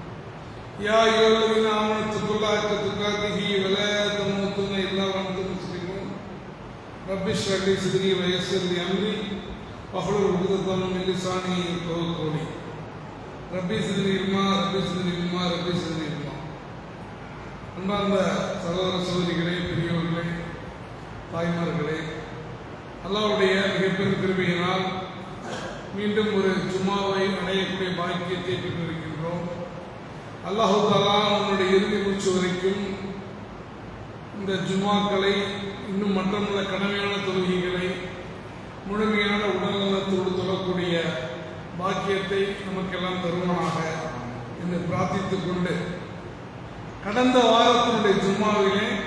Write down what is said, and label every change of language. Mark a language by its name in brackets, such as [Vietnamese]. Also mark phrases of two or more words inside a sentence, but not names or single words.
[Arabic] يا أيها الذين آمنوا اتقوا الله حق تقاته ولا تموتن إلا وأنتم مسلمون. رب اشرح لي صدري ويسر لي أمري واحلل عقدة من لساني يفقهوا قولي. ربي زدني علما ربي زدني علما ربي زدني علما. [Tamil] அன்பார்ந்த சகோதர சகோதரிகளே, பெரியோர்களே, தாய்மார்களே, அல்லாஹ்வுடைய மிகப்பெரும் கிருபையினால் மீண்டும் ஒரு ஜும்மாவை அடையக்கூடிய பாக்கியத்தை பெற்றிருக்கின்றோம். அல்லாஹ் தஆலா நம்முடைய இறுதி மூச்சு வரைக்கும் இந்த ஜும்மாக்களை இன்னும் மற்றமுள்ள கடமையான தொழுகைகளை முழுமையான உடல்நலத்தோடு தொழக்கூடிய பாக்கியத்தை நமக்கெல்லாம் தருவானாக என்று பிரார்த்தித்துக் கொண்டு, கடந்த வாரத்தினுடைய ஜும்மாவிலே